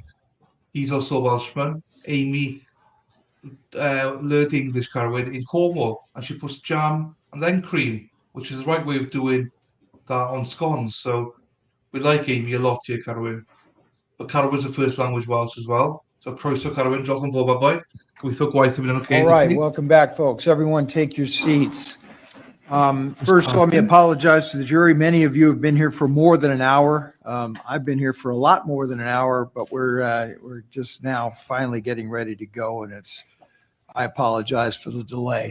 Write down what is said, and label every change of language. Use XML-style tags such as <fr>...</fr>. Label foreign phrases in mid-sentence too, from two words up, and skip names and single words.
<en>He's also a Welshman. Amy learned English, Carwyn, in Cornwall, and she puts jam and then cream, which is the right way of doing that on scones. So we like Amy a lot here, Carwyn. But Carwyn's a first language Welsh as well.</en> <cy>So croeso, Carwyn, diolch yn fawr, bye-bye. Gobeithio gwaith yn mynd yn okay.</cy> <en>All right, welcome back, folks. Everyone take your seats. First, let me apologize to the jury. Many of you have been here for more than an hour. I've been here for a lot more than an hour, but we're just now finally getting ready to go, and I apologize for the delay.</en>